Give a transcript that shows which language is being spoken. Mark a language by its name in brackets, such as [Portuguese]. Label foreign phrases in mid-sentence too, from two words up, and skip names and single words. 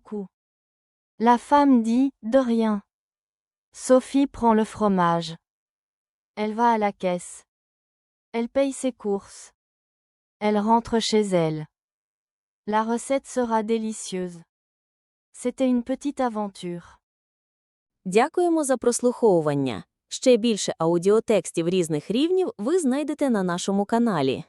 [French] » La femme dit « De rien. » Sophie prend le fromage. Elle va à la caisse. Elle paye ses courses. Elle rentre chez elle. La recette sera délicieuse. C'était une petite aventure. [Ukrainian] Дякуємо за прослуховування. Ще більше аудіотекстів різних рівнів ви знайдете на нашому каналі.